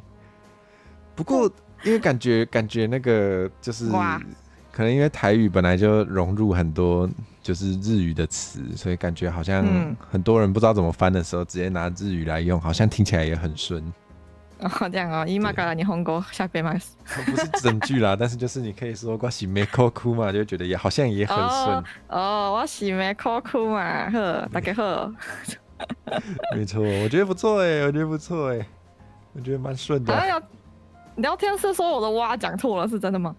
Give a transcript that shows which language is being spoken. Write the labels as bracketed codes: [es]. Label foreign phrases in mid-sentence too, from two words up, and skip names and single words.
[zh] 不过因为感觉那个就是可能因为台语本来就融入很多就是日语的词，所以感觉好像很多人不知道怎么翻的时候，直接拿日语来用，好像听起来也很顺。哦，这样哦， [ja] 今から日本語喋ります。 [zh] 不是整句啦，但是就是你可以说我是没哭哭嘛，就觉得好像也很顺。我是没哭哭嘛，好，大家好。没错，我觉得不错我觉得蛮顺的。聊天室说我的蛙讲错了，是真的吗？